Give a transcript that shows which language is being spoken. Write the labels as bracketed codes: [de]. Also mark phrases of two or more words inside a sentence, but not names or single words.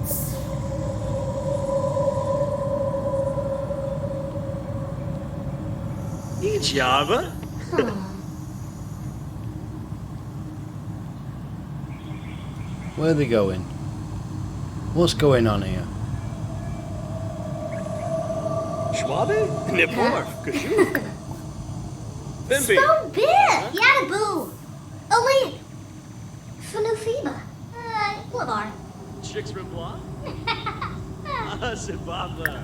[en] Java? Where are they going? What's going on here? Schwabe? Niporf? Kashu? Bimby? So big! Yadaboo! Elite! Fanufiba! Lavar. Chicks Riblois? Sibaba.